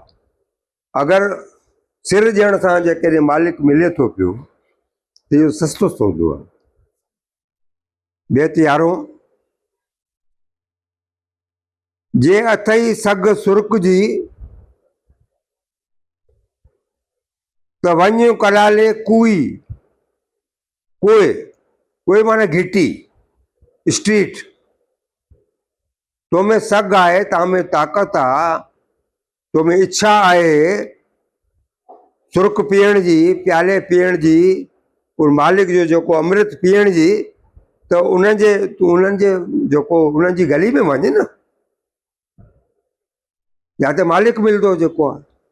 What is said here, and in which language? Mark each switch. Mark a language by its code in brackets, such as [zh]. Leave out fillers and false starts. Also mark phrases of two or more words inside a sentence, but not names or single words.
[sd] अगरि सिर ॾियण सां जेकॾहिं मालिक मिले थो पियो त इहो सस्तो सौदो आहे। बेत यारो जे अथई सग सुर्क जी त वञ कलाले कुई कोए कोए माना घिटी स्ट्रीट तो में सग आहे ता में ताक़त आहे तो में इच्छा आहे सुर्क पीअण जी प्याले पीअण जी और मालिक जो जेको अमृत पीअण जी त उन्हनि जे जेको उन्हनि जी गली में वञ न जिते मालिक मिलंदो जेको आहे।